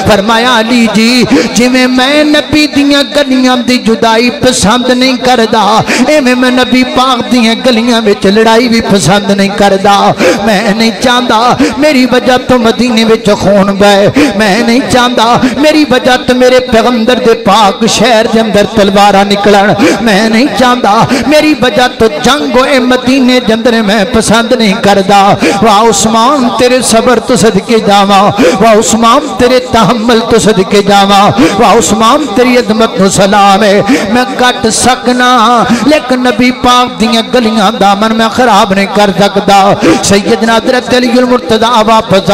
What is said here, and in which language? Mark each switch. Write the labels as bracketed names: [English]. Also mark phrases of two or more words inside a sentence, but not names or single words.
[Punjabi] فرمایا علی جی جویں میں نبی دیاں گلیاں دی جدائی پسند نہیں کردا ایویں میں نبی پاک دیاں گلیاں وچ لڑائی بھی پسند نہیں کردا [Urdu] میں نہیں چاہتا [Punjabi] میری وجہ تو مدینے وچ خون بہے [Urdu] میں نہیں چاہتا [Punjabi] میری وجہ تو میرے پیغمبر دے پاک شہر دے اندر تلواراں نکلن [Urdu] میں نہیں چاہتا [Punjabi] میری وجہ تو جنگ ہوئے مدینے دے اندر میں پسند نہیں کردا واہ عثمان تیرے صبر تو صدقے جاواں واہ عثمان تیرے تحمل تو صدقے جاواں واہ عثمان تیری عظمت نو سلام ہے میں کٹ سکنا لیکن نبی پاک دیاں گلیاں دامن میں [Urdu] خراب نہیں کر سکتا [Punjabi] سیدنا حضرت علی المرتضی واپس